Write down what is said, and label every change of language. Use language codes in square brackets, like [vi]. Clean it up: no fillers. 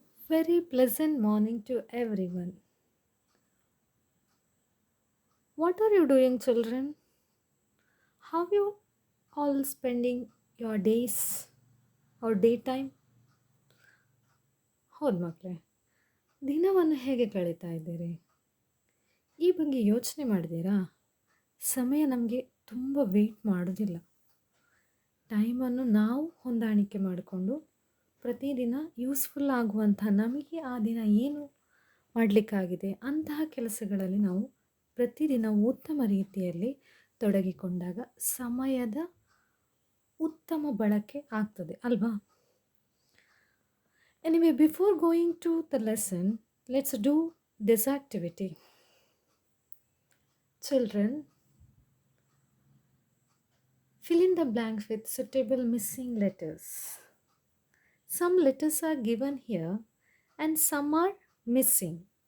[en] Very pleasant morning to everyone. What are you doing, children? How you all spending your days or daytime? [kn] ಹೌದು ಮಕ್ಕಳೇ, ದಿನವನ್ನು ಹೇಗೆ ಕಳೀತಾ ಇದ್ದೀರಿ? ಈ ಬಗ್ಗೆ ಯೋಚನೆ ಮಾಡಿದ್ದೀರಾ? ಸಮಯ ನಮಗೆ ತುಂಬ ವೆಯ್ಟ್ ಮಾಡೋದಿಲ್ಲ. ಟೈಮನ್ನು ನಾವು ಹೊಂದಾಣಿಕೆ ಮಾಡಿಕೊಂಡು ಪ್ರತಿದಿನ ಯೂಸ್ಫುಲ್ ಆಗುವಂಥ ನಮಗೆ ಆ ದಿನ ಏನು ಮಾಡಲಿಕ್ಕಾಗಿದೆ ಅಂತಹ ಕೆಲಸಗಳಲ್ಲಿ ನಾವು ಪ್ರತಿದಿನ ಉತ್ತಮ ರೀತಿಯಲ್ಲಿ ತೊಡಗಿಕೊಂಡಾಗ ಸಮಯದ ಉತ್ತಮ ಬಳಕೆ ಆಗ್ತದೆ ಅಲ್ವಾ? [en] Anyway, before going to the lesson, let's do this activity. Children, fill in the blanks with suitable missing letters. Some letters are given here and some are missing.